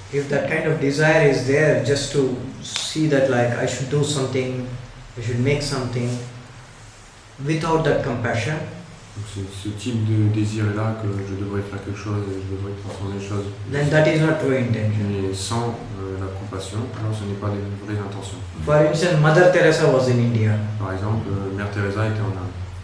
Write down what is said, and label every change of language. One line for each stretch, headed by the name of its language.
English: If that kind of desire is there, just to see that like I should do something, I should make something, without that compassion,
French: Donc c'est ce type de désir-là que je devrais faire quelque chose et je devrais transformer les choses.
English: then that is not true intention.
French: Mais sans la compassion, alors ce n'est pas des vraies intentions.
English: For instance, Mother Teresa was in India.
French: Par exemple, Mère Teresa était en Inde.